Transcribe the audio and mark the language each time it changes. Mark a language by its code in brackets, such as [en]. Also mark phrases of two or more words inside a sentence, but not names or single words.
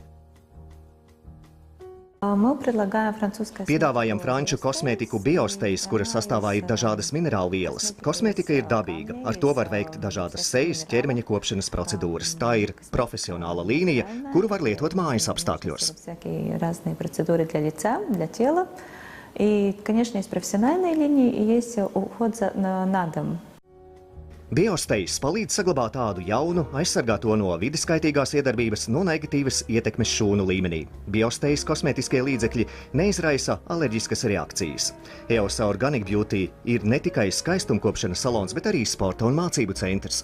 [lv] Piedāvājam franču kosmētiku Biostays, kuras sastāvā ir dažādas minerālvielas. Kosmētika ir dabīga, ar to var veikt dažādas sejas, ķermeņa kopšanas procedūras. Tā ir profesionāla līnija, kuru var lietot mājas apstākļos. [ru] И, конечно, есть профессиональные линии и есть уход на дом. [lv] Biostays palīdz saglabāt ādu jaunu, aizsargā to no vides kaitīgās iedarbības, no negatīvas ietekmes šūnu līmenī. Biostays kosmētiskie līdzekļi neizraisa alerģiskas reakcijas. EOSA Organic Beauty ir ne tikai skaistumkopšanas salons, bet arī sporta un mācību centrs.